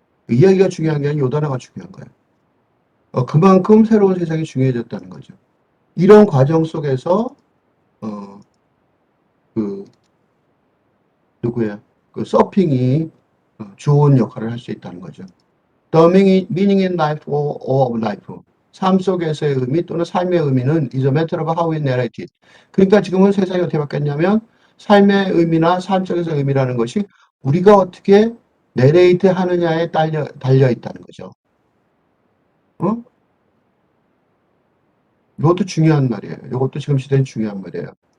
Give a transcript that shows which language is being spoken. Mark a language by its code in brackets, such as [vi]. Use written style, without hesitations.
[ko] 이야기가 중요한 게 아니라 요 단어가 중요한 거예요. 그만큼 새로운 세상이 중요해졌다는 거죠. 이런 과정 속에서 어, 그 누구야? 그 서핑이 좋은 역할을 할 수 있다는 거죠. [en] The meaning in life or of life. [ko] 삶 속에서의 의미 또는 삶의 의미는 [en] is a matter of how we narrate it. [ko] 그러니까 지금은 세상이 어떻게 바뀌었냐면 삶의 의미나 삶 속에서의 의미라는 것이 우리가 어떻게 내레이트 하느냐에 달려 있다는 거죠. 어? 이것도 중요한 말이에요. 이것도 지금 시대엔 중요한 말이에요.